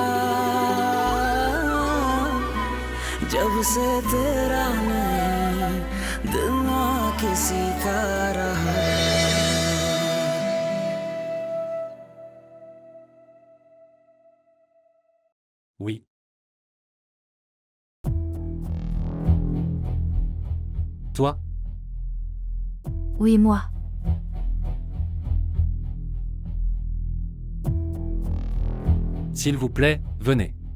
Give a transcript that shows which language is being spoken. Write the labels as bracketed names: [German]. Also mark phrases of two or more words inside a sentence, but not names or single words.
[Hindi] जब से तेरा नहीं दिल ना किसी का रहा [French] Oui. Toi, Oui, moi. s'il vous plaît, venez.